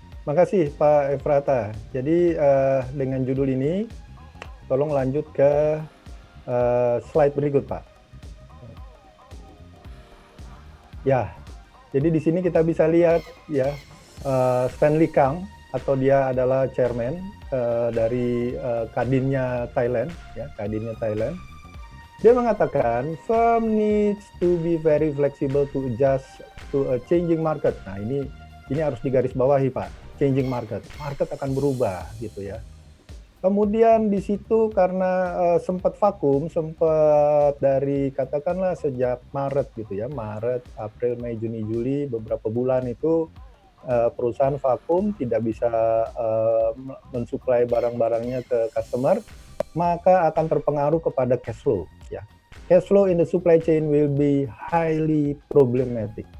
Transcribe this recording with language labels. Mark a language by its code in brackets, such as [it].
[id] Makasih Pak Efrata. Jadi dengan judul ini, tolong lanjut ke slide berikut Pak. Ya, jadi di sini kita bisa lihat ya Stanley Kang, atau dia adalah chairman dari Kadinnya Thailand, ya Kadinnya Thailand. [en] Dia mengatakan firm needs to be very flexible to adjust to a changing market. [id] Nah ini harus digarisbawahi Pak, changing market. Market akan berubah gitu ya. Kemudian di situ karena sempat vakum, sempat dari katakanlah sejak Maret gitu ya, Maret, April, Mei, Juni, Juli, beberapa bulan itu perusahaan vakum, tidak bisa mensuplai barang-barangnya ke customer, maka akan terpengaruh kepada cash flow. [en] Ya, cash flow in the supply chain will be highly problematic.